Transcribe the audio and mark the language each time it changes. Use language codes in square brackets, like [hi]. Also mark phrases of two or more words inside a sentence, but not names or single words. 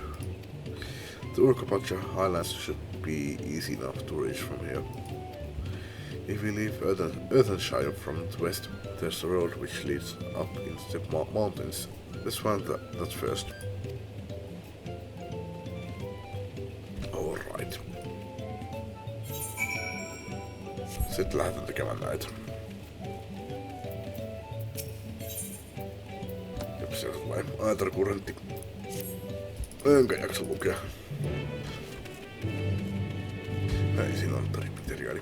[en] The Urkopacha Highlands should be easy enough to reach from here. If we leave Earthenshire from the west, there's a road which leads up into the mountains. Let's find that first. Alright. [fi] Sitten lähdetään tekemään näitä. Jop, se on sellainen aetarkurentti. Enkä jaksa lukea. Näin, siinä on materiaali.